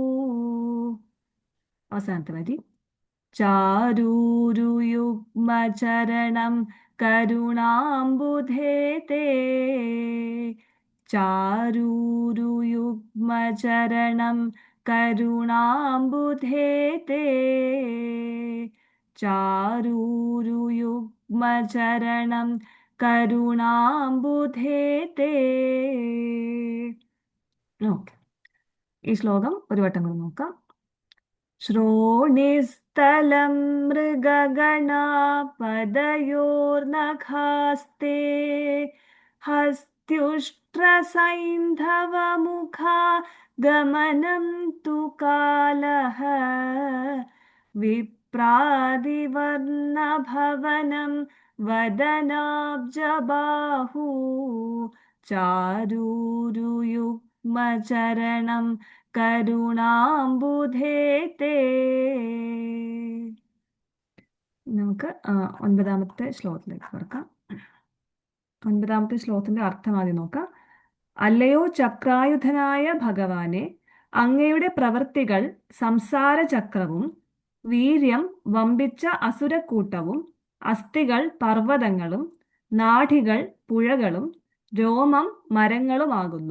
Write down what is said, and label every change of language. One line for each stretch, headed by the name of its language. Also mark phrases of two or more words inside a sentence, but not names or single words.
Malayalam: അവസാനത്തെ വരി
Sanskrit: ചാരൂരുയുഗ്മചരണം കരുണാംബുധേ തേ ചാരൂരുയുഗ്മചരണം കരുണാംബുധേ തേ ചാരൂരുയുഗ്മചരണം കരുണാംബുധേ തേ.
Malayalam: ഓക്കെ, ഈ ശ്ലോകം ഒരു വട്ടം കൂടി നോക്കാം.
Sanskrit: श्रोणिस्थलं मृगगणापदयोर्नखास्ते हस्त्युष्ट्रसैन्धवमुखा गमनं तु कालः विप्रादिवर्णभवनं वदनाब्जबाहु चारूरुयुग्मचरणं കരുണാംബുധേ തേ.
Malayalam: നമുക്ക് 9ാമത്തെ ശ്ലോകത്തിലേക്ക് കടക്കാം. 9ാമത്തെ ശ്ലോകത്തിന്റെ അർത്ഥം ആദ്യം നോക്കാം. അല്ലയോ ചക്രായുധനായ ഭഗവാനെ, അങ്ങയുടെ പ്രവൃത്തികൾ സംസാര ചക്രവും വീര്യം വമ്പിച്ച അസുരക്കൂട്ടവും അസ്ഥികൾ പർവ്വതങ്ങളും നാഡികൾ പുഴകളും രോമം മരങ്ങളുമാകുന്നു.